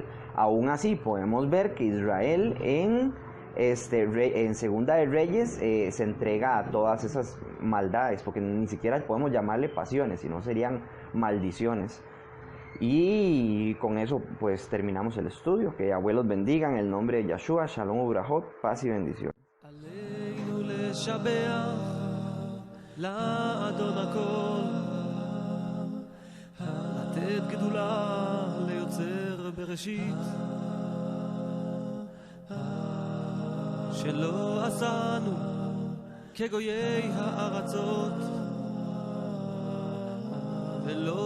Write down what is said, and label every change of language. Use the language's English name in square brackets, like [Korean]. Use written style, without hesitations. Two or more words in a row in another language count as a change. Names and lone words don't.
[Spanish] Aún así podemos ver que Israel en Segunda de Reyes se entrega a todas esas maldades, porque ni siquiera podemos llamarle pasiones, sino serían maldiciones. Y con eso pues terminamos el estudio. Que Yahweh los bendiga en el nombre de Yahshua. [Hebrew] שלום וברכות, [Spanish] paz y bendición. [Hebrew] בראשית שלא עשנו כגויי הארצות ולא